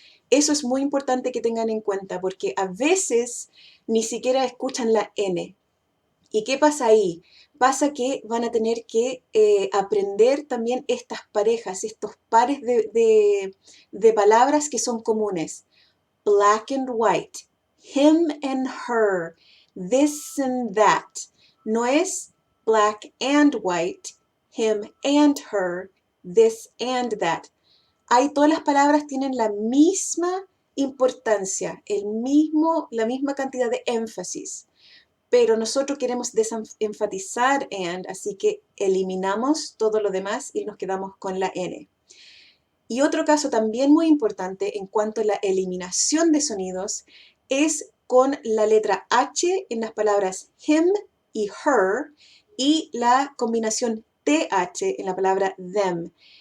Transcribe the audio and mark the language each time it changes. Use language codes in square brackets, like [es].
[es] Eso es muy importante que tengan en cuenta porque a veces ni siquiera escuchan la N. ¿Y qué pasa ahí? pasa que van a tener que aprender también estas parejas, estos pares de palabras que son comunes. [en] Black and white, him and her, this and that. [es] No es [en] black and white, him and her, this and that. [es] Ahí todas las palabras tienen la misma importancia, la misma cantidad de énfasis, pero nosotros queremos desenfatizar and, así que eliminamos todo lo demás y nos quedamos con la N. Y otro caso también muy importante en cuanto a la eliminación de sonidos es con la letra H en las palabras him y her y la combinación TH en la palabra them.